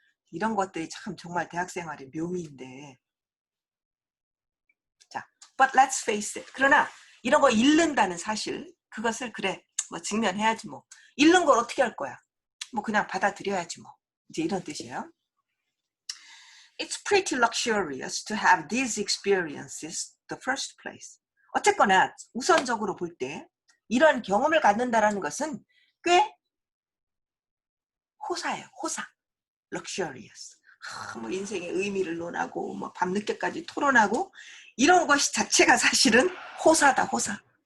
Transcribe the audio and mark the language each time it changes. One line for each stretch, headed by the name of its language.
Korean: 이런 것들이 참 정말 대학생활의 묘미인데.
English: 자, but let's face it.
Korean: 그러나 이런 거 잃는다는 사실, 그것을 그래, 뭐 직면해야지 뭐. 잃는 걸 어떻게 할 거야? 뭐 그냥 받아들여야지 뭐. 이제 이런 뜻이에요.
English: It's pretty luxurious to have these experiences the first place.
Korean: 어쨌거나 우선적으로 볼 때 이런 경험을 갖는다라는 것은 꽤 호사예요. 호사. luxurious. 뭐 인생의 의미를 논하고 뭐 밤늦게까지 토론하고 이런 것이 자체가 사실은 호사다. 호사.